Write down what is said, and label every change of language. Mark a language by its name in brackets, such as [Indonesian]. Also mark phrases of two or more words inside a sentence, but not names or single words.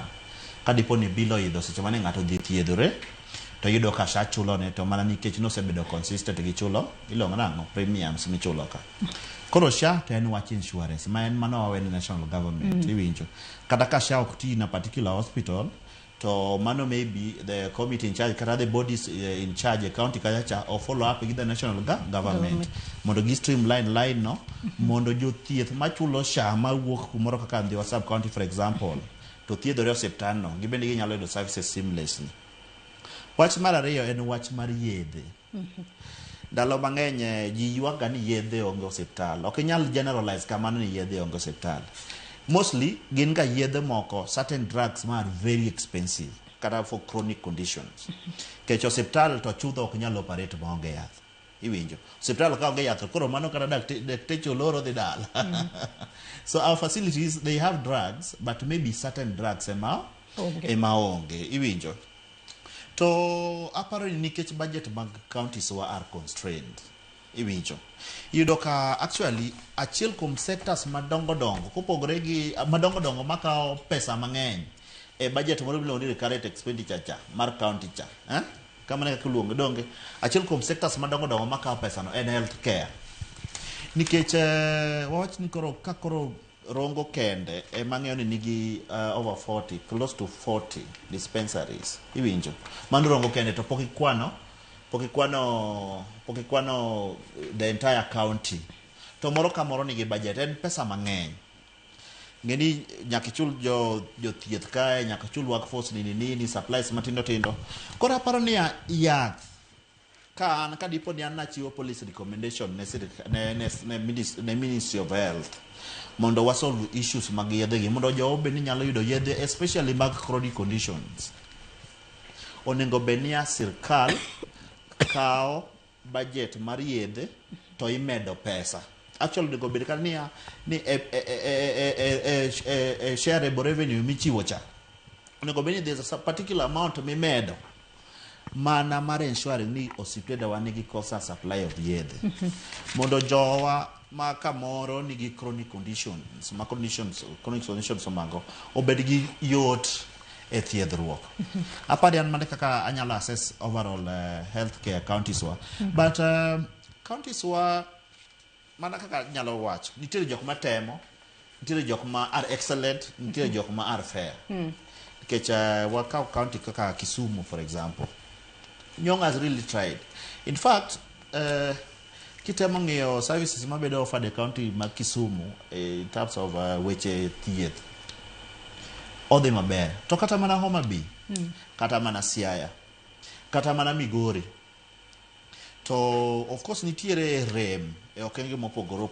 [Luo (Kenya and Tanzania)] Ka dipo ni bill oidho seche mane ng'ato dhi thiedhore, to yudo ka SHA chulo ne, to mana nikech nosebedo consistent gi chulo iluongo nang'o premiums michulo ka. Koro SHA to en wach insurance ma en mano wawene [English] national government. [Luo (Kenya and Tanzania)] Iwinjo kata ka SHA ok ti na [English] particular hospital, [Luo (Kenya and Tanzania)] to mano [English] maybe the committee in charge [Luo (Kenya and Tanzania)] kata [English] the bodies in charge [Luo (Kenya and Tanzania)] a county kacha [English] or follow up with the national government [Luo (Kenya and Tanzania)] mondo gi streamline line no mondo jo thieth machulo SHA ma wuok kumoro kaka Ndhiwa [English] sub county for example [Luo (Kenya and Tanzania)] to thiedhore osiptal no gibende ginyalo yudo [English] services seamlessly. [Luo (Kenya and Tanzania)] Wach mar ariyo en wach mar yedhe. Ndalo mang'eny ji yuaga ni yedhe onge osiptal. Ok inyal generalize kamano ni yedhe onge osiptal. Mostly gin ga yedhe moko, [English] certain drugs ma are very expensive kata for chronic conditions. [Luo (Kenya and Tanzania)] Kech osiptal to chudho ok nyal operate maonge yath. Iwinjo. Osiptal ka onge yath koro mano kata dakteche oloro dhi dala. [English] So our facilities they have drugs but maybe certain drugs [Luo (Kenya and Tanzania)] ema onge. Iwinjo. To aparo ni nikech budget mag counties wa [English] are constrained. [Luo (Kenya and Tanzania)] Iwinjo. Yudo ka actually achiel kuom sectors madongo kopogore gi madongo makao pesa mang'eny e budget moro miluongo ni [English] recurrent expenditure [Luo (Kenya and Tanzania)] cha mar county cha. Kama ne kuluongo donge achiel kuom sectors madongo makao pesa no en [English] health care. [Luo (Kenya and Tanzania)] Nikech wawach ni koro Rongo kende mang'eyo ni nigi [English] over 40, close to 40 dispensaries. [Luo (Kenya and Tanzania)] Iwinjo. Mano Rongo kende to pok ikwano [English] the entire county. [Luo (Kenya and Tanzania)] To moro ka moro nigi budget en pesa mang'eny. Ngeni nyaka chul jo thieth kae, nyaka chul workforce nini supplies matindo. Koro aparo ni yath ka dipo ni an nachiwo [English] police recommendation [Luo (Kenya and Tanzania)] ne Ministry of Health mondo wasolve issues mag yedhe gi mondo jo be ni nyalo yudo yedhe especially mag [English] chronic conditions. [Luo (Kenya and Tanzania)] Onego benia sirkal kao budget mar yedhe to imedo pesa. Actually onego bed kan ni [English] shareable revenue [Luo (Kenya and Tanzania)] michiwo cha. Onego bed ni [English] there's a particular amount [Luo (Kenya and Tanzania)] mimedo mana mar ensuring ni osiptende wa nigi kosa [English] supply of [Luo (Kenya and Tanzania)] yedhe. Mondo jowa ma kamoro nigi [English] chronic conditions [Luo (Kenya and Tanzania)] omago obed gi yot e thiedhruok. Apari an mane kaka anyalo [English] assess overall healthcare [Luo (Kenya and Tanzania)] counties wa. But counties wa mana kaka nyalo wacho nitiere jok matemo, nitiere jok ma [English] are excellent, [Luo (Kenya and Tanzania)] nitiere jok ma [English] are fair. [Luo (Kenya and Tanzania)] Nikech wakao county kaka Kisumu [English] for example, [Luo (Kenya and Tanzania)] Nyong [English] has really tried. In fact, [Luo (Kenya and Tanzania)] kitemo ng'iyo services mabedo offered e county mag Kisumu [English] in terms of [Luo (Kenya and Tanzania)] weche thieth odhi maber. To kata mana Homa Bay, kata mana Siaya, kata mana Migori. To [English] of course [Luo (Kenya and Tanzania)] nitiere rem e okenge mopogore.